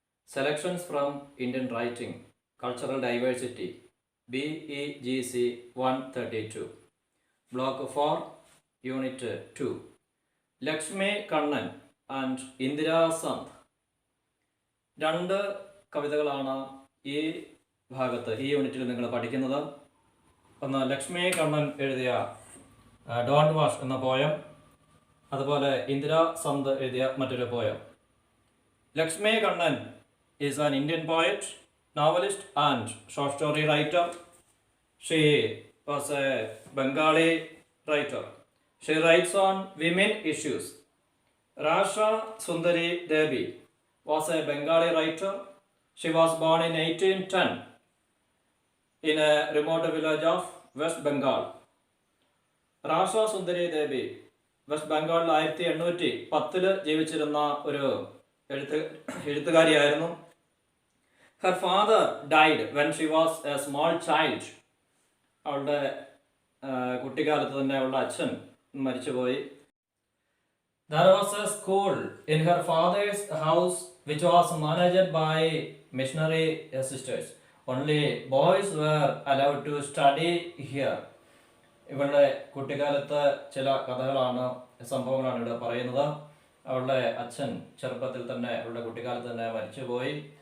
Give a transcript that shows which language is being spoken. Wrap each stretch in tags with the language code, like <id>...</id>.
<ml>Selections from Indian writing cultural diversity BEGC 132 block 4 unit 2 Lakshmi Kannan and Indira Sant. രണ്ട് കവിതകളാണ് ഈ ഭാഗത്ത് ഈ യൂണിറ്റിൽ നിങ്ങൾ പഠിക്കുന്നത്. ഒന്ന് ലക്ഷ്മി കണ്ണൻ എഴുതിയ ഡോണ്ട് വാഷ് എന്ന പോയം, അതുപോലെ ഇന്ദിരാ സന്ത് എഴുതിയ മറ്റൊരു poem.</ml> <en>Lakshmi Kannan is an Indian poet, novelist and short story writer. She was a Bengali writer. She writes on women issues. Rasha Sundari Devi was a Bengali writer. She was born in 1810 in a remote village of West Bengal.</en> <ml>Rasha Sundari Devi west ബംഗാളിൽ 1810 ജീവിച്ചിരുന്ന ഒരു എഴുത്തുകാരിയായിരുന്നു.</ml> <en>Her father died when she was a small child.</en> <ml>അവളുടെ കുട്ടിക്കാലത്ത് തന്നെ അവളുടെ അച്ഛൻ മരിച്ചുപോയി.</ml> <en>There was a school in her father's house which was managed by missionary sisters. Only boys were allowed to study here.</en> <ml>ഇവളുടെ കുട്ടിക്കാലത്ത് ചില കഥകളാണ്, സംഭവങ്ങളാണ് ഇവിടെ പറയുന്നത്. അവളുടെ അച്ഛൻ ചെറുപ്പത്തിൽ തന്നെ, അവളുടെ കുട്ടിക്കാലത്ത് തന്നെ മരിച്ചുപോയി.</ml>